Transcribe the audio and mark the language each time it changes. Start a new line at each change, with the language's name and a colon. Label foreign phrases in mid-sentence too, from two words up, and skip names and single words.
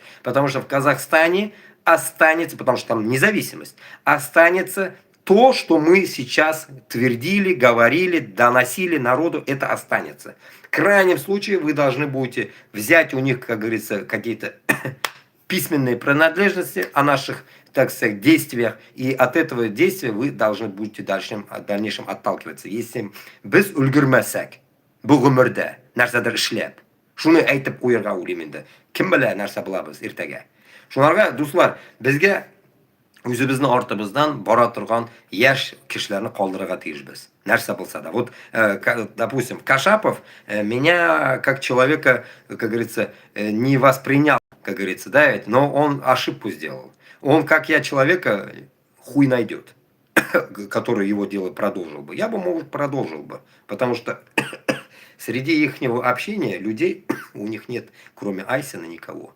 Russian: Потому что в Казахстане останется, потому что там независимость, останется то, что мы сейчас твердили, говорили, доносили народу, это останется. В крайнем случае вы должны будете взять у них, как говорится, какие-то письменные принадлежности о наших, так сказать, действиях, и от этого действия вы должны будете в дальнейшем отталкиваться.
Tatar: Если без ульгермесек, бугумерде, нәрседер эшләп, шуны әйтеп куярга уйлыйм инде. Кем белә нәрсә булабыз иртәгә. Шуларга, дуслар, безгә үзебезнең артыбыздан бара торган яшь кешеләрне калдырырга тиешбез. Нәрсә булса да.
Russian: Вот, допустим, Кашапов меня как человека, как говорится, не воспринял, как говорится, да, ведь, но он ошибку сделал. Он, как я, человека хуй найдет, который его дело продолжил бы. Я бы, может, продолжил бы, потому что среди ихнего общения людей у них нет, кроме Айсена, никого.